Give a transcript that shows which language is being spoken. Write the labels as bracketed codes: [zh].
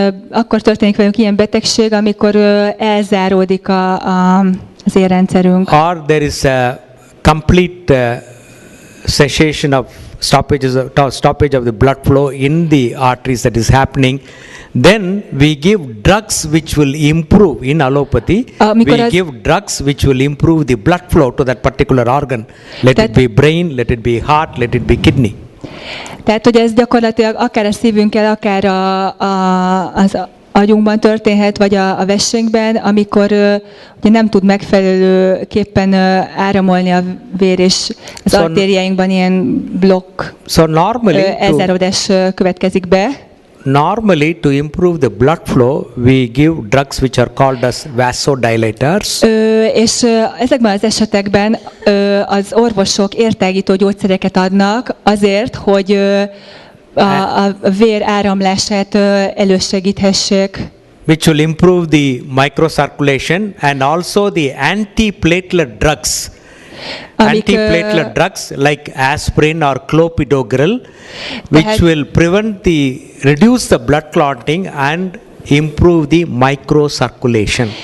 [hu] akkor történik velünk ilyen betegség, amikor elzáródik az érrendszerünk. [en] Or there is a complete cessation of stoppage of the blood flow in the arteries that is happening, then we give drugs which will improve. In allopathy, we give drugs which will improve the blood flow to that particular organ. Let it be brain, let it be heart, let it be kidney. [hu] Tehát, hogy ez gyakorlatilag akár a szívünkkel, akár az agyunkban történhet, vagy a vessénkben, amikor ugye nem tud megfelelőképpen áramolni a vér, és az artériáinkban ilyen blokk, elzáródás következik be. [en] Normally, to improve the blood flow, we give drugs which are called as vasodilators. [hu] És ezekben az esetekben az orvosok értágító gyógyszereket adnak azért, hogy a vér áramlását elősegíthessék. [en] Which will improve the microcirculation and also the antiplatelet drugs Antiplatelet drugs like aspirin or clopidogrel, which will reduce the blood clotting and improve the microcirculation.